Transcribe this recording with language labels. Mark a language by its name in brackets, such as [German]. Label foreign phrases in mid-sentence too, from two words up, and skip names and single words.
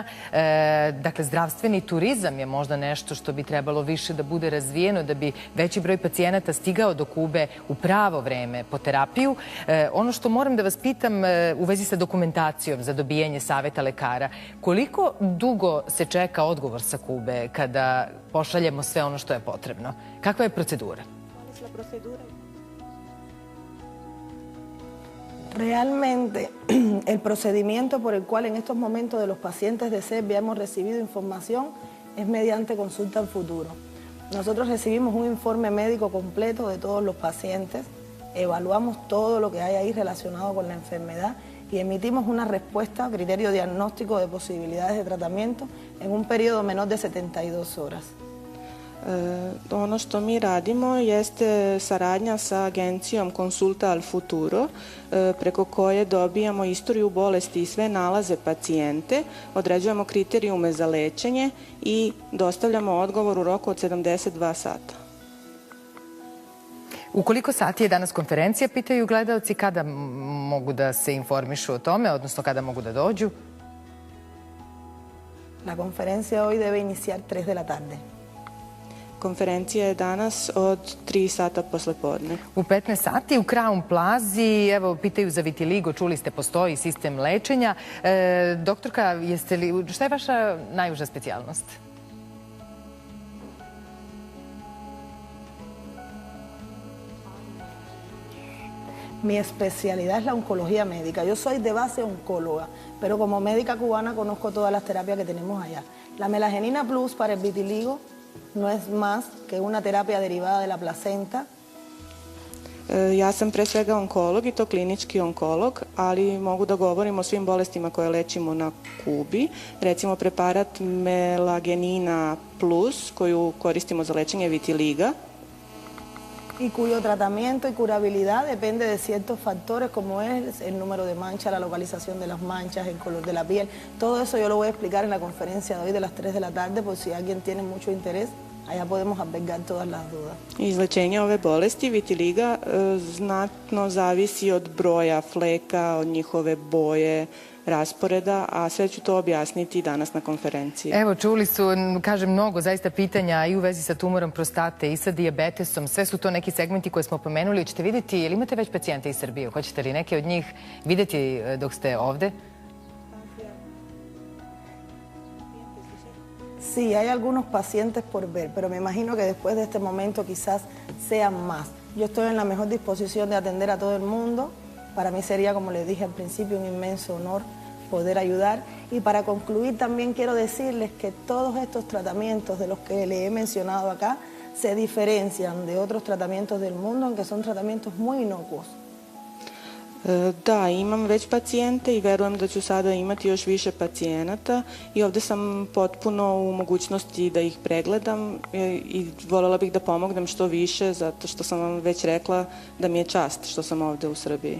[Serbian] Dakle, zdravstveni turizam je možda nešto što bi trebalo više da bude razvijeno, da bi veći broj pacijenata stigao do Kube u pravo vreme po terapiju. Ono što moram da vas pitam u vezi sa dokumentacijom za dobijanje saveta lekara, koliko dugo se čeka odgovor sa Kube kada pošaljemo sve ono što je potrebno? Kakva je procedura? [Spanish] Realmente, el procedimiento por el cual en estos momentos de los pacientes de Serbia hemos recibido información es mediante consulta al futuro. Nosotros recibimos un informe médico completo de todos los pacientes, evaluamos todo lo que hay ahí relacionado con la enfermedad y emitimos una respuesta a criterio diagnóstico de posibilidades de tratamiento en un periodo menor de 72 horas. [Serbian] Ono što mi radimo jeste saradnja sa agencijom Consulta al Futuro, preko koje dobijamo istoriju bolesti i sve nalaze pacijente, određujemo kriterijume za lečenje i dostavljamo odgovor u roku od 72 sata. U koliko sati je danas konferencija, pitaju gledalci, kada mogu da se informišu o tome, odnosno kada mogu da dođu? [Spanish] La conferencia hoy debe iniciar 3 de la tarde. [Serbian] Konferencija je danas od 3 sata posle podne. U 15 sati u Crown Plazi, evo, pitaju za vitiligo, čuli ste, postoji sistem lečenja. Doktorka, šta je vaša najuža specijalnost? [Spanish] Mi especialidad es la oncología médica. Yo soy de base oncóloga, pero como médica cubana conozco todas las terapias que tenemos allá. La melagenina plus para el vitiligo no es más que una terapia derivada de la placenta. [Serbian] Ja sam pre svega onkolog i to klinički onkolog, ali mogu da govorim o svim bolestima koje lečimo na Kubi. Recimo preparat melagenina plus koju koristimo za lečenje vitiliga. [Spanish] Y cuyo tratamiento y curabilidad depende de ciertos factores como es el número de manchas, la localización de las manchas, el color de la piel. Todo eso yo lo voy a explicar en la conferencia de hoy de las 3 de la tarde por si alguien tiene mucho interés. Allá podemos albergar todas las dudas. [Serbian] Izlečenje ove bolesti vitiliga znatno zavisi od broja fleka, od njihove boje, rasporeda, a sve ću to objasniti danas na konferenciji. Evo, čuli su, kažem, mnogo zaista pitanja i u vezi sa tumorom prostate i sa dijabetesom. Sve su to neki segmenti koje smo pomenuli. Hoćete vidjeti, ili imate već pacijente iz Srbije? Hoćete li neke od njih vidjeti dok ste ovde? [Spanish] Sí, hay algunos pacientes por ver, pero me imagino que después de este momento quizás sean más. Yo estoy en la mejor disposición de atender a todo el mundo. Para mí sería, como les dije al principio, un inmenso honor poder ayudar. Y para concluir también quiero decirles que todos estos tratamientos de los que les he mencionado acá se diferencian de otros tratamientos del mundo, aunque son tratamientos muy inocuos. [Serbian] Da, imam već pacijente i verujem da ću sada imati još više pacijenata i ovde sam potpuno u mogućnosti da ih pregledam i voljela bih da pomognem što više zato što sam vam već rekla da mi je čast što sam ovde u Srbiji.